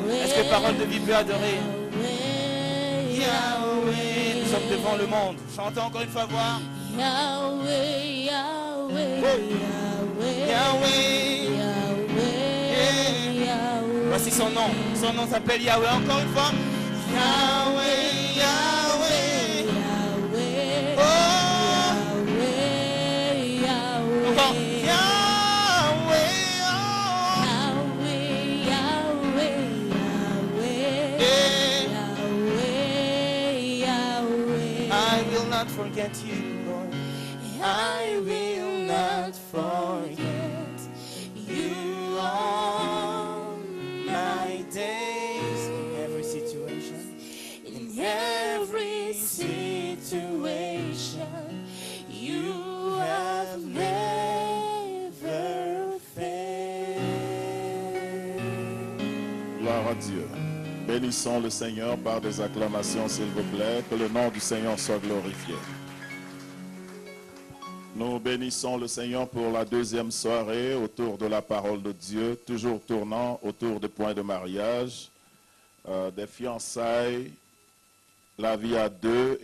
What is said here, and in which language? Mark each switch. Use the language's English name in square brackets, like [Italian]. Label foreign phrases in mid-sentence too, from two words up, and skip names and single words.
[French] Est-ce que Parole de Vie peut adorer. Yahweh. Nous sommes devant le monde. Chantons encore une fois, voir. Yahweh, Yahweh, Yahweh, Yahweh. Yahweh, Yahweh. Voici son nom. Son nom s'appelle Yahweh. Encore une fois. Yahweh, Yahweh. Yahweh, Oh. Yahweh, Yahweh. Encore. Yahweh. Oh. Yahweh, Yahweh, Yahweh. Yeah. Yahweh, Yahweh. [English] I will not forget you, Lord. I will not forget you all my days. In every situation. In every situation, you have never failed. [French] Gloire à Dieu. Bénissons le Seigneur par des acclamations, s'il vous plaît. Que le nom du Seigneur soit glorifié. Nous bénissons le Seigneur pour la deuxième soirée autour de la parole de Dieu, toujours tournant autour des points de mariage, des fiançailles, la vie à deux.